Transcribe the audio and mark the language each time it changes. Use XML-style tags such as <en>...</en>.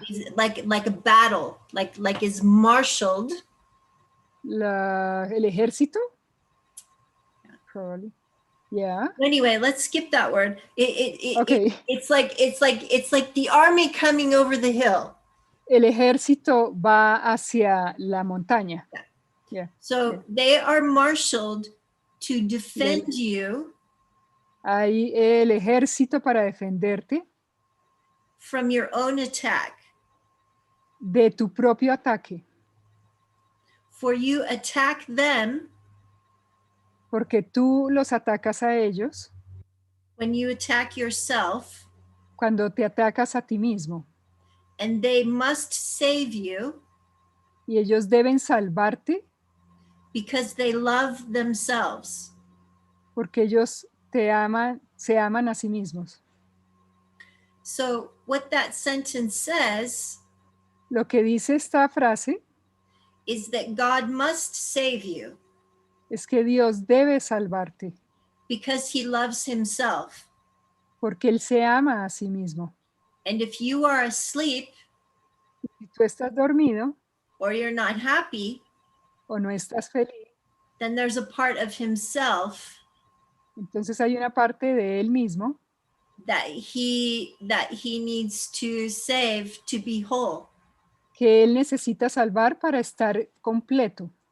<en>He's like a battle. Like is marshaled.</en> <es>el ejército.</es> <en>Probably. Yeah. Anyway, let's skip that word. Okay. It's like the army coming over the hill.</en> <es>El ejército va hacia la montaña.</es> <en>Yeah. So they are marshaled to defend you.</en> <es>Hay el ejército para defenderte</es> <en>From your own attack.</en> <es>de tu propio ataque.</es> <en>For you attack them.</en> <es>Porque tú los atacas a ellos.</es> <en>When you attack yourself.</en> <es>Cuando te atacas a ti mismo.</es> <en>And they must save you.</en> <es>Y ellos deben salvarte.</es> <en>Because they love themselves.</en> <es>Porque ellos se aman a sí mismos.</es> <en>So what that sentence says.</en> <es>Lo que dice esta frase.</es> <en>Is that God must save you.</en> <es>Es que Dios debe salvarte.</es> <en>Because he loves himself.</en> <es>Porque Él se ama a sí mismo.</es> <en>And if you are asleep.</en> <es>Si tú estás dormido.</es> <en>Or you're not happy.</en> <es>O no estás feliz.</es> <en>Then there's a part of himself.</en> <es>Entonces hay una parte de Él mismo.</es> <en>That he needs to save to be whole.</en> <es>Que Él necesita salvar para estar completo.</es>